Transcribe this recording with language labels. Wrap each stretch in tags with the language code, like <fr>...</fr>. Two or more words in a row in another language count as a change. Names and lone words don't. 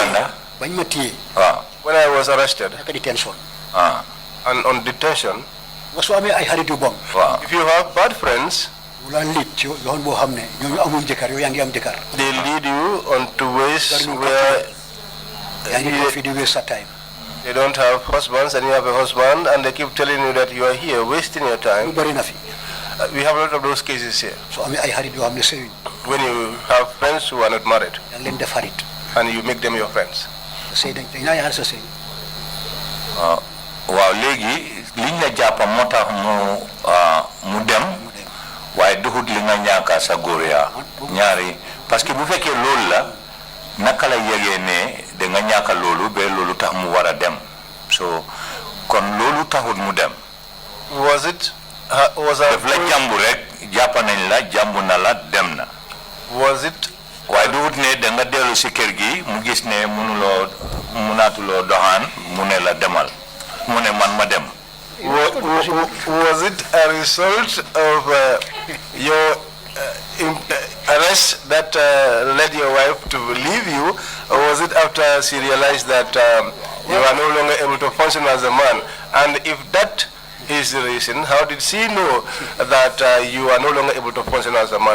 <en>I was arrested and on detention, if you have bad friends, they lead you on to ways where they don't have husbands and you have a husband and they keep telling you that you are here wasting your time. We have a lot of those cases here. When you have friends who are not married and you make them your friends.</en> <wo>Waaw léegi liñ la jàppa moo tax mu dem waaye duxut li nga ñaaka sa góor yaa ñaari parce que bu fekkee loolu la naka la yegee ne da nga ñaaka loolu ba loolu tax mu war a dem so kon loolu taxut mu dem.</wo> <en>Was</en> <wo>daf la jàmbu rek jàppa nañ la jàmbu na la dem na.</wo> <en>Was it Why do</en> <wo>ne da nga delu ci kër gi mu gis ne munatulo dohan mu ne la demal mu ne man ma dem.</wo> <en>Was it a result of your arrest that led your wife to leave you, or was it after she realized that you are no longer able to function as a man? And if that is the reason, how did she know that you are no longer able to function as a man?</en>